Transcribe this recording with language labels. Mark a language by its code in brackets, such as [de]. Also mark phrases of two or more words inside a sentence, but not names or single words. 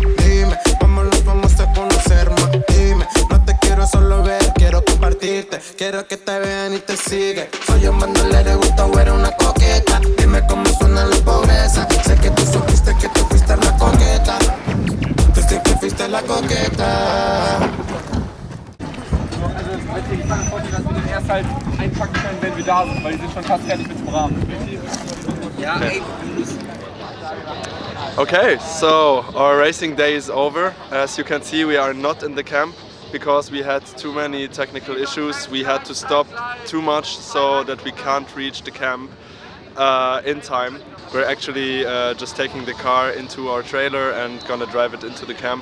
[es] Dime cómo nos vamos a conocer, más. Dime, no te quiero solo ver, quiero compartirte. Quiero que te vean y te siguen. Soy un bandolero, le gusta ver una coqueta. Dime cómo suena la pobreza. Sé que tú supiste que tú fuiste la coqueta. Tú siempre fuiste la coqueta. [de] Ich kann mir vorstellen, dass wir den erst halt einpacken können, wenn wir da sind, weil die sind schon fast fertig mit dem Rahmen. Ja, ey. [en] Okay, so our racing day is over. As you can see, we are not in the camp because we had too many technical issues. We had to stop too much so that we can't reach the camp in time. We're actually just taking the car into our trailer and gonna drive it into the camp.